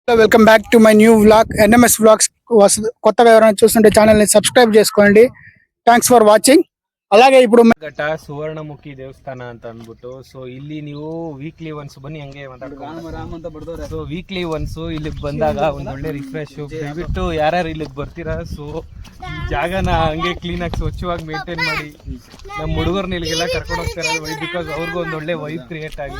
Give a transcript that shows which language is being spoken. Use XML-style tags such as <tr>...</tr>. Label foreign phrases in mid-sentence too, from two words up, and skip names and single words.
<en>Welcome back to my new vlog</en> <te>ఎన్ఎంఎస్ వ్లాగ్స్. కొత్తగా ఎవరైనా చూస్తుంటే ఛానల్ ని సబ్స్క్రైబ్ చేసుకోండి.</te> <en>Thanks for watching.</en> <te>అలాగే ఇప్పుడు</te> <kn>ಘಟ್ಟ ಸುವರ್ಣಮುಖಿ ದೇವಸ್ಥಾನ ಅಂತ ಅಂದ್ಬಿಟ್ಟು ಸೊ ಇಲ್ಲಿ ನೀವು</kn> <en>weekly once</en> <kn>ಬನ್ನಿ, ಹಂಗೆ ಮಾತಾಡ್ಕೊಂಡು. ಸೊ</kn> <en>weekly once</en> <kn>ಇಲ್ಲಿಗೆ ಬಂದಾಗ ಒಂದ್ ಒಳ್ಳೆ ರಿಫ್ರೆಶ್ ದಯವಿಟ್ಟು ಯಾರ್ಯಾರು ಇಲ್ಲಿಗೆ ಬರ್ತೀರಾ ಸೊ ಈ ಜಾಗನ ಹಂಗೆ ಕ್ಲೀನ್ ಆಗಿ ಸ್ವಚ್ಛವಾಗಿ ಮೇಂಟೈನ್ ಮಾಡಿ. ನಮ್ಮ ಹುಡುಗರ್ನ ಇಲ್ಲಿಗೆಲ್ಲ ಕರ್ಕೊಂಡು ಹೋಗ್ತಾರೆ ಬಿಕಾಸ್ ಅವ್ರಿಗೂ ಒಂದ್ ಒಳ್ಳೆ ವೈಬ್ ಕ್ರಿಯೇಟ್ ಆಗಲಿ.</kn>